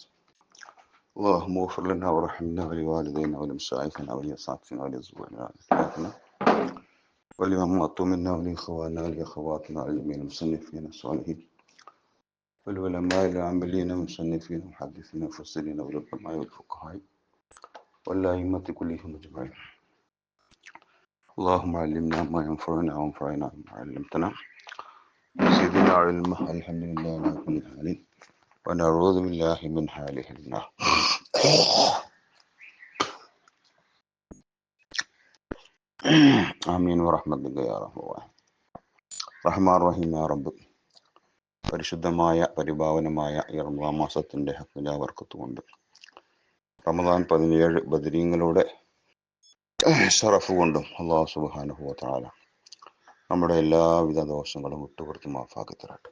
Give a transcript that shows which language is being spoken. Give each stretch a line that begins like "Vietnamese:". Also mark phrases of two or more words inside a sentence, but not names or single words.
Arabic: اللهم اغفر لنا وارحمنا ولوالدينا ولمشايخنا ولأساتذتنا ولأزواجنا ولأولادنا ولمن منا ولإخواننا ولأخواتنا ولجميع المصنفين الصالحين والعلماء العاملين المصنفين المحدثين المفسرين والعلماء والفقهاء والأئمة كلهم أجمعين. اللهم علمنا ما ينفعنا وانفعنا بما علمتنا وزدنا علما. الحمد لله على كل حال ونعوذ بالله من حال أهل النار. آمين ورحمتك يا رحمن. رحمن رحيم يا رب.
Malayalam: പരിശുദ്ധമായ പരിഭാവനമായ ഈ റമദാൻ മാസത്തിന്റെ ഹഖ്മിലാ ബർക്കത്തുകൊണ്ട് റമദാൻ 17 ബദരീങ്ങളുടെ ഷറഫ് കൊണ്ടും
Arabic: الله سبحانه وتعالى
Malayalam: നമ്മുടെ എല്ലാവിധ ദോഷങ്ങളും വിട്ടുപുറത്ത് മാഫാക്കി തരട്ടെ.